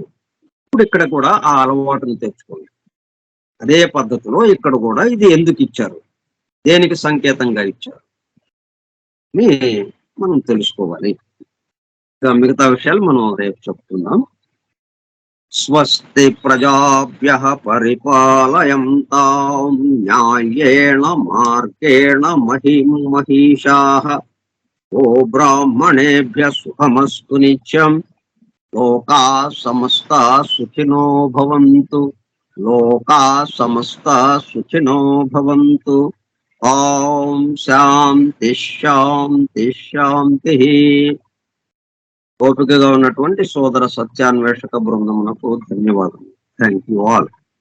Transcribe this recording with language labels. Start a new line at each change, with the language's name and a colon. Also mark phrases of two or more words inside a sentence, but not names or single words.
Telugu: ఇప్పుడు ఇక్కడ కూడా ఆ అలవాటుని తెచ్చుకోండి. అదే పద్ధతిలో ఇక్కడ కూడా ఇది ఎందుకు ఇచ్చారు, దేనికి సంకేతంగా ఇచ్చారు అని మనం తెలుసుకోవాలి. ఇంకా మిగతా విషయాలు మనం రేపు చెప్తున్నాం.
Sanskrit: స్వస్తి ప్రజాభ్యః పరిపాలయంతాం న్యాయేణ మార్గేణ మహిం మహిషాః. ఓ బ్రాహ్మణేభ్యః శుభమస్తు నిత్యం. లోకా సమస్తా సుఖినో భవంతు. లోకా సమస్తా సుఖినో భవంతు. ఓం శాంతి శాంతి శాంతి.
Telugu: ఓపికగా ఉన్నటువంటి సోదర సత్యాన్వేషక బృందమునకు ధన్యవాదాలు.
English: Thank you all.